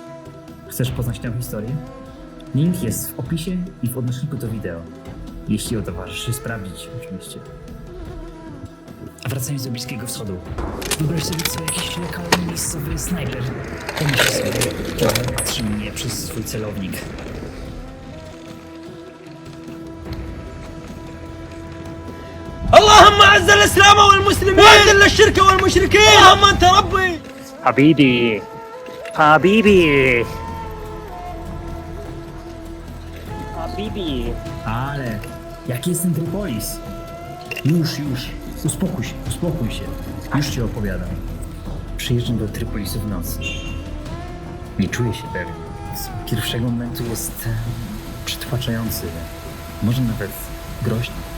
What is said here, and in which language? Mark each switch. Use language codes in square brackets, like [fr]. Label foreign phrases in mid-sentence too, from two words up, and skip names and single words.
[pl] Chcesz poznać tę historię? Link jest w opisie i w odnośniku do wideo. Jeśli odważysz się sprawdzić, oczywiście. A wracając do Bliskiego Wschodu, wyobraź sobie, co jakiś lokalny miejscowy snajper pomyśli sobie, patrzy mnie przez swój celownik. [ar] اللهم اعز الاسلام والمسلمين واذل الشرك والمشركين اللهم انت ربي حبيبي حبيبي حبيبي [pl] Ale jaki jest ten Trypolis? Już. Uspokój się. Już ci opowiadam. Przyjeżdżam do Trypolisu w nocy. Nie czuję się pewnie. Z pierwszego momentu jest przytłaczający. Może nawet groźny.